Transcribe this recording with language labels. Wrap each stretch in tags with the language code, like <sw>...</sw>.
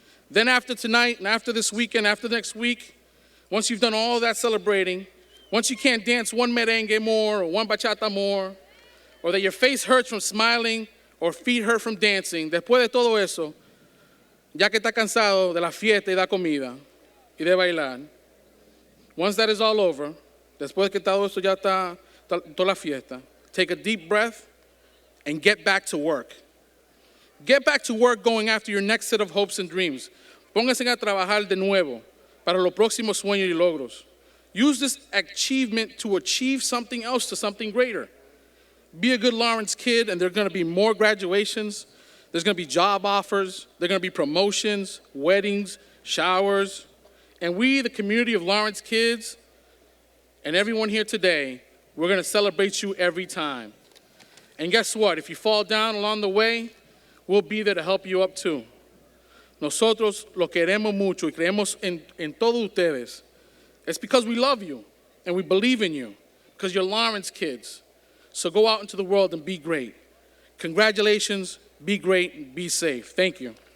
<en>Then after tonight and after this weekend, after next week, once you've done all that celebrating, once you can't dance one merengue more or one bachata more, or that your face hurts from smiling or feet hurt from dancing,</en> <es>después de todo eso, ya que está cansado de la fiesta y la comida y de bailar,</es> <en>once that is all over,</en> <es>después que todo eso ya está, toda la fiesta,</es> <en>take a deep breath and get back to work. Get back to work going after your next set of hopes and dreams.</en> <es>Pónganse a trabajar de nuevo para los próximos sueños y logros.</es> <en>Use this achievement to achieve something else, to something greater. Be a good Lawrence kid, and there are going to be more graduations. There's going to be job offers. There are going to be promotions, weddings, showers. And we, the community of Lawrence kids, and everyone here today, we're going to celebrate you every time. And guess what? If you fall down along the way, we'll be there to help you up too.</en> <es>Nosotros lo queremos mucho y creemos en todos ustedes.</es> <en>It's because we love you and we believe in you, because you're Lawrence kids. So go out into the world and be great. Congratulations, be great, and be safe. Thank you.</en>